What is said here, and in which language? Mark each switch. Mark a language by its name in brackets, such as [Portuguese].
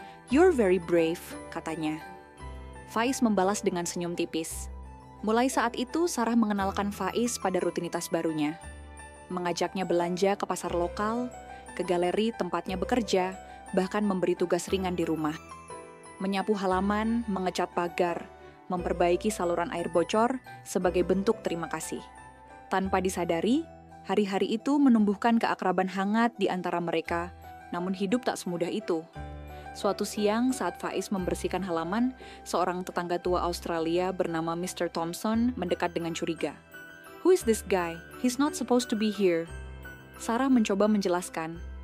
[English] "You're very brave," [Indonesian] katanya. Faiz membalas dengan senyum tipis. Mulai saat itu, Sarah mengenalkan Faiz pada rutinitas barunya. Mengajaknya belanja ke pasar lokal, ke galeri tempatnya bekerja, bahkan memberi tugas ringan di rumah. Menyapu halaman, mengecat pagar, memperbaiki saluran air bocor sebagai bentuk terima kasih. Tanpa disadari, hari-hari itu menumbuhkan keakraban hangat di antara mereka, namun hidup tak semudah itu. Suatu siang saat Faiz membersihkan halaman, seorang tetangga tua Australia bernama Mr. Thompson mendekat dengan curiga. [English] "Who is this guy? He's not supposed to be here." [Indonesian] Sarah mencoba menjelaskan,